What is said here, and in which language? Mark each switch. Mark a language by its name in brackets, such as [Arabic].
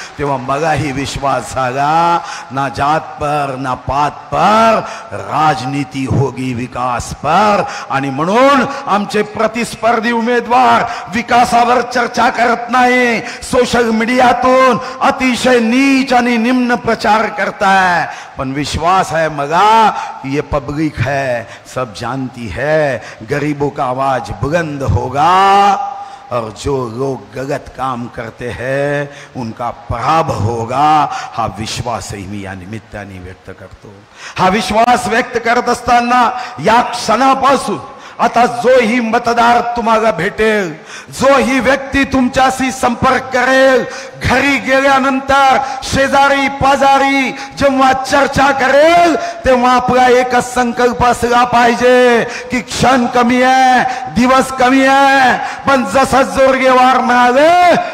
[Marathi] तेव्हा मगाही विश्वास झाला, [Hindi] ना जात पर ना पात पर, राजनीति होगी विकास पर. [Marathi] आणि म्हणून आमचे प्रतिस्पर्धी उमेदवार विकासावर चर्चा करत नाही, सोशल मीडियातून अतिशय नीच आणि निम्न प्रचार करताय. पण [Hindi] विश्वास है मगा, ये पब्लिक है, सब जानती है, गरीबों का आवाज बुलंद होगा और जो लोग गलत काम करते हैं उनका पराभव होगा. [Marathi] हा विश्वासही मी या निमित्ताने व्यक्त करतो. हा विश्वास व्यक्त करत असताना या क्षणापासून आता जो ही मतदार तुम्हाला भेटेल, जो ही व्यक्ती तुमच्याशी संपर्क करेल, घरी गेल्यानंतर शेजारी पाजारी जेव्हा चर्चा करेल, तेव्हा आपला एकच संकल्प असला पाहिजे की क्षण कमी आहे, दिवस कमी आहे, पण जसा जोरगेवार म्हणाले,